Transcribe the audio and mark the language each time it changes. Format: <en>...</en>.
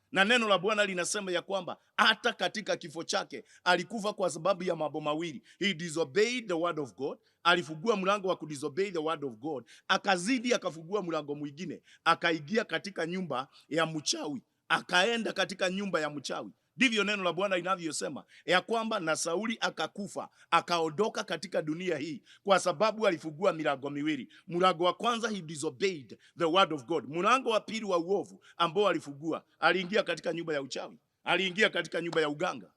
<sw>Na neno la Bwana linasema ya kwamba hata katika kifo chake alikufa kwa sababu ya mambo mawili.</sw> <en>He disobeyed the word of God.</en> <sw>Alifungua mlango wa kudisobey the word of God, akazidi akafungua mlango mwingine, akaingia katika nyumba ya mchawi, akaenda katika nyumba ya mchawi. Ndivyo neno la Bwana linavyosema ya kwamba na Sauli akakufa, akaondoka katika dunia hii kwa sababu alifungua milango miwili.</sw> <en>Mlango wa kwanza, he disobeyed the word of God.</en> <sw>Mlango wa pili wa uovu ambao alifungua, aliingia katika nyumba ya uchawi, aliingia katika nyumba ya uganga.</sw>